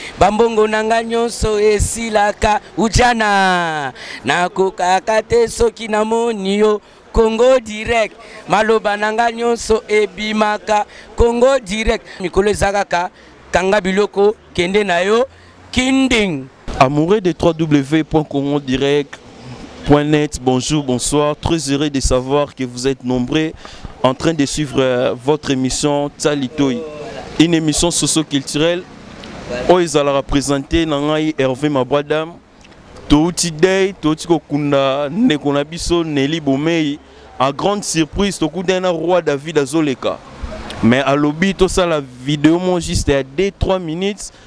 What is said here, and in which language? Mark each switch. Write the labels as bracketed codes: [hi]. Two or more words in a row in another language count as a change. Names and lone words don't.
[ln] Bambongo na nga nyonso esilaka, ujana. Nakokaka te soki namoni yo, Congo direct. Maloba na nga nyonso ebimaka, Congo direct. Mikolo eza kaka, kanga biloko, kende na yo, kinding. [fr] Amoureux de trois W point congo direct point net, bonjour, bonsoir. Très heureux de savoir que vous êtes nombreux en train de suivre, euh, votre émission Talitoi. Une émission socio-culturelle. [ln] Oyo ezalaka présenté na ngai Hervé Mabwadam. Touti day, touti kokunda ndeko na biso Nelly Bomei. [fr] À grande surprise, [ln] tokutana na Roi David azoleka. Mais alobi tosala vidéo mo juste ya [fr] deux, trois minutes.